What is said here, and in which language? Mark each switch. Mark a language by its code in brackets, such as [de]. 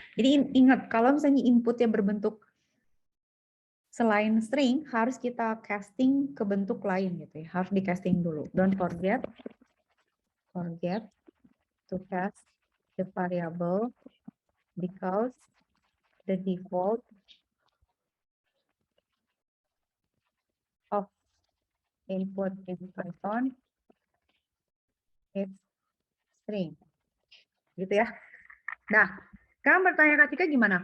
[id] Jadi ingat, kalau misalnya inputnya berbentuk selain string, harus kita casting ke bentuk lain gitu ya. Harus di casting dulu. [en] Don't forget to cast the variable because the default of input in Python is string. [id] Gitu ya. Nah, sekarang bertanya Kak Cika gimana?